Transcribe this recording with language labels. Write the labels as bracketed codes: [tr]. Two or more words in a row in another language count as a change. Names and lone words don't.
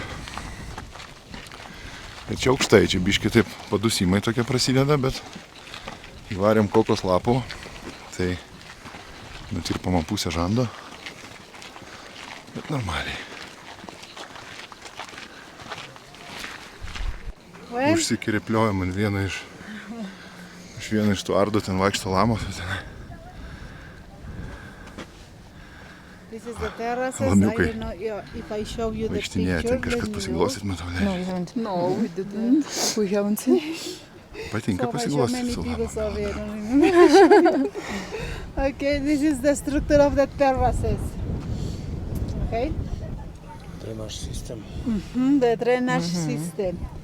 [lt] Ir čia aukštai, čia biški taip padusimai tokie prasideda, bet įvarėm kokos lapų, tai nutirpama pusę žando. Bet normaliai. Užsikirėpliojom ant vieno iš tų ardų, ten vaikšto lamos. [en] This is the terraces. [lt] Lamiukai. [en] I don't know if I show you the [lt] Vaikštinėje, [en] picture. [lt] ten kažkas pasiglostyt, matau, [en] No, [lt] leidžia. [en] we haven't. No, we didn't. We haven't seen it. [lt] Patinka [en] So I show [lt] pasiglostyt [en] many [lt] su [en] people, [lt] lamom. [en] sorry, I don't remember. Okay, this is the structure of the terraces. Okay? Drainage system. The drainage system.